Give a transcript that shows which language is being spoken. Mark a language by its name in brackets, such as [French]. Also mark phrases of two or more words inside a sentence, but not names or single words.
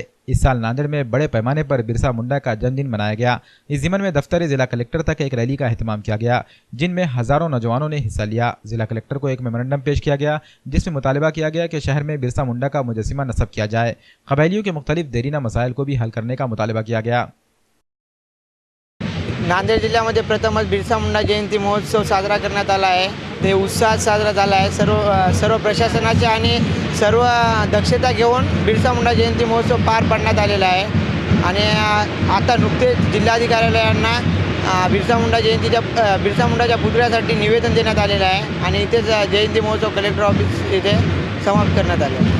[Urdu] اس سال ناندیڑ میں بڑے پیمانے پر برسا منڈا کا جنم دن منایا گیا۔ اس ضمن میں دفتر ضلع کلکٹر تک ایک ریلی کا اہتمام کیا گیا، جن میں ہزاروں نوجوانوں نے حصہ لیا۔ ضلع کلکٹر کو ایک میمورنڈم پیش کیا گیا، جس میں مطالبہ کیا گیا کہ شہر میں برسا منڈا کا مجسمہ نصب کیا جائے۔ قبائلیوں کے مختلف دیرینہ مسائل کو بھی حل کرنے کا مطالبہ کیا گیا۔ [Marathi] नांदेड जिल्ह्यामध्ये प्रथमच बिरसा मुंडा जयंती महोत्सव साजरा करण्यात आला आहे। ते उत्साहात साजरा झाला आहे। सर्व प्रशासनाचे आणि सर्व दक्षता घेऊन बिरसा मुंडा जयंती महोत्सव पार पाडण्यात आलेला आहे। आणि आता नुकतेच जिल्हाधिकाऱ्यांना बिरसा मुंडाच्या पुतळ्यासाठी निवेदन देण्यात आलेलं आहे आणि इथेच जयंती महोत्सव [English] collector office [Marathi] इथे समाप्त करण्यात आले आहे।